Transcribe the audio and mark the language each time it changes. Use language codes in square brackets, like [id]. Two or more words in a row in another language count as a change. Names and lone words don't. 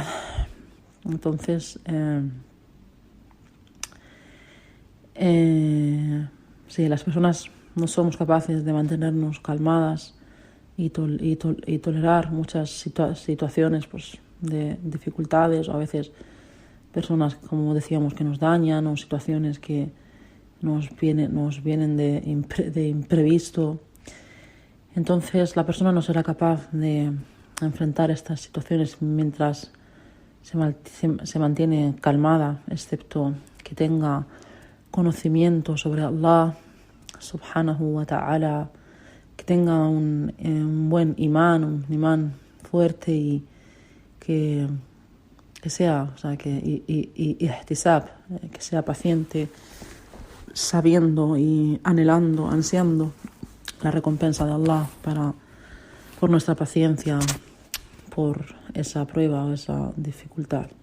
[es] Entonces, si las personas no somos capaces de mantenernos calmadas y tolerar muchas situaciones pues, de dificultades, o a veces personas, como decíamos, que nos dañan, o situaciones que nos vienen de imprevisto. Entonces la persona no será capaz de enfrentar estas situaciones mientras se mantiene calmada, excepto que tenga conocimiento sobre Allah [ar] سبحانه وتعالى, [es] que tenga un buen imán, un imán fuerte y que que sea, o sea, y ihtisab, que sea paciente, sabiendo y anhelando, ansiando la recompensa de Allah por nuestra paciencia, por esa prueba o esa dificultad.